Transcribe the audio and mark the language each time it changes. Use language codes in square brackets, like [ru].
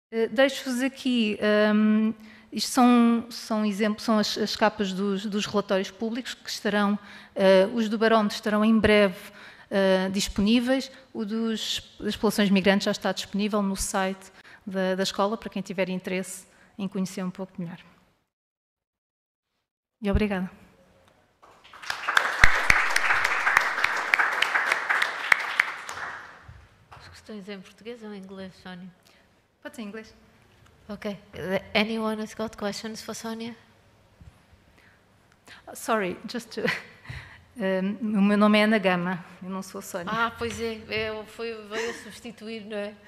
[pt] Deixo-vos aqui, isto são exemplos, são as capas dos relatórios públicos que estarão, os do barómetro estarão em breve disponíveis, o das populações migrantes já está disponível no site da escola, para quem tiver interesse em conhecer um pouco melhor. E obrigada. As questões em português ou em inglês, Sónia? Pode ser em inglês. [en] Okay. Anyone has got questions for Sonia? Sorry, just to... [pt] o meu nome é Ana Gama, eu não sou Sónia. Ah, pois é, veio a substituir, não é?